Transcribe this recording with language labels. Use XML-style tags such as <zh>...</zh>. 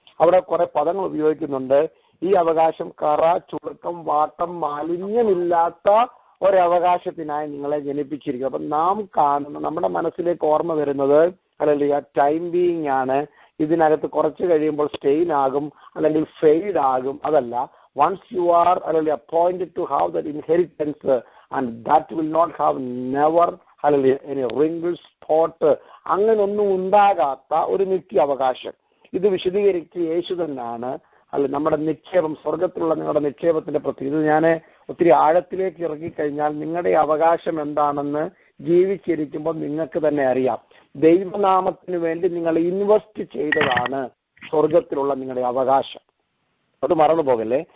<ml>അവിടെ കുറെ പദങ്ങൾ ഉപയോഗിക്കുന്നുണ്ട്. ഈ അവകാശം കറ, ചുരുക്കം, വാട്ടം, മാലിന്യമില്ലാത്ത ഒരവകാശത്തിനായി നിങ്ങളെ ജനിപ്പിച്ചിരിക്കും. അപ്പം നാം കാണുന്ന, നമ്മുടെ മനസ്സിലേക്ക് ഓർമ്മ വരുന്നത് അല്ലെങ്കിൽ ടൈം ബീയിങ് ആണ്. ഇതിനകത്ത് കുറച്ച് കഴിയുമ്പോൾ സ്റ്റെയിൻ ആകും, അല്ലെങ്കിൽ ഫെയ്ഡ് ആകും.</ml> <en>അതല്ല, once you are അല്ലെങ്കിൽ appointed to have that inheritance and that will not have never അല്ലെങ്കിൽ any wrinkles, spot,</en> <ml>അങ്ങനൊന്നും ഉണ്ടാകാത്ത ഒരു നിത്യ അവകാശം. ഇത് വിശദീകരിച്ച് യേശു തന്നെയാണ് അല്ല നമ്മുടെ നിക്ഷേപം, സ്വർഗത്തിലുള്ള നിങ്ങളുടെ നിക്ഷേപത്തിന്റെ പ്രത്യേകത. ഇത് ഞാൻ ഒത്തിരി ആഴത്തിലേക്ക് ഇറങ്ങിക്കഴിഞ്ഞാൽ നിങ്ങളുടെ അവകാശം എന്താണെന്ന് ജീവിച്ചിരിക്കുമ്പോൾ നിങ്ങൾക്ക് തന്നെ അറിയാം. ദൈവനാമത്തിന് വേണ്ടി നിങ്ങൾ ഇൻവെസ്റ്റ് ചെയ്തതാണ് സ്വർഗത്തിലുള്ള നിങ്ങളുടെ അവകാശം. അത് മറന്നു പോകല്ലേ.</ml>